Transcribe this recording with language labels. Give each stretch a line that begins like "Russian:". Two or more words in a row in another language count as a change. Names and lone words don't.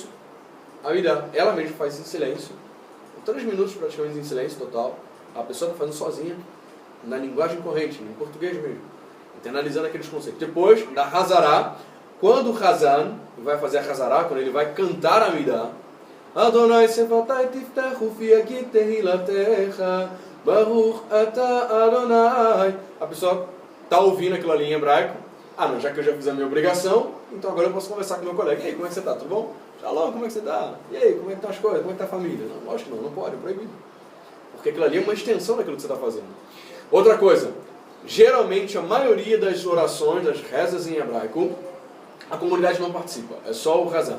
Portuguese: A midá, ela mesma faz em silêncio. 3 minutos praticamente em silêncio total. A pessoa está fazendo sozinha, na linguagem corrente, em português mesmo. Internalizando aqueles conceitos. Depois, da Hazará, quando o Hazan vai fazer a Hazará, quando ele vai cantar a midá,
Hebrew: אדוני שפתי תפתחו פי אגית תהלתך ברוך אתה אדוני.
Portuguese: A pessoa está ouvindo aquilo ali em hebraico. Não, já que eu já fiz a minha obrigação, então agora eu posso conversar com meu colega. E aí, como é que você está? Tudo bom? Shalom, como é que você está? E aí, como é que estão as coisas? Como é que está a família? Não, lógico que não pode, é proibido. Porque aquilo ali é uma extensão daquilo que você está fazendo. Outra coisa, geralmente a maioria das orações, das rezas em hebraico, a comunidade não participa, é só o Hazan.